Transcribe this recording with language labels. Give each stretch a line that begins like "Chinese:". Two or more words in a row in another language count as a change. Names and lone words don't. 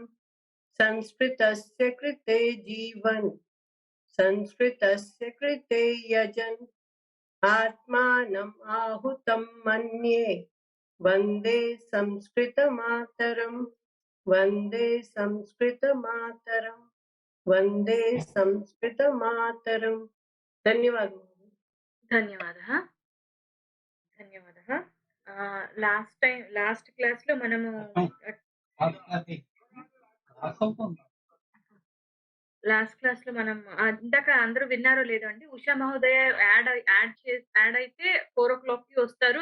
Sanskrit: संस्कृतस्य कृते जीवन् संस्कृतस्य कृते यजन् आत्मानम् आहुतं मन्ये वन्दे संस्कृतमातरम्. वन्दे संस्कृतमातरम्. वन्दे संस्कृतमातरम्. धन्यवादः. ధన్యవాదः. ధన్యవాదः.
English: last class
Telugu: లో మనము ఇందాక అందరూ విన్నారో లేదో అండి, ఉషా మహోదయ యాడ్ అయితే 4 o'clock కి వస్తారు.